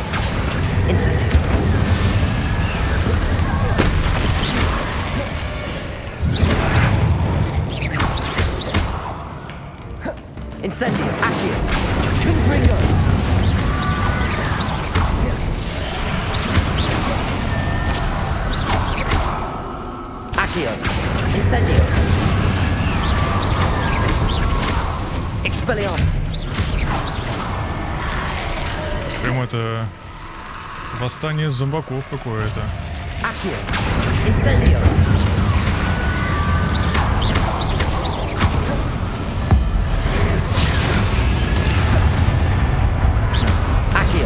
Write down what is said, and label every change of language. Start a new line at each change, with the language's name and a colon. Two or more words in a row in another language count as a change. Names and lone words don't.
Latin: Incendio. Incendio. Accio. Confringo. Accio. Incendio. Expelliarmus.
Russian: Прям это восстание зомбаков какое-то.
Latin: Accio. Incendio. Accio.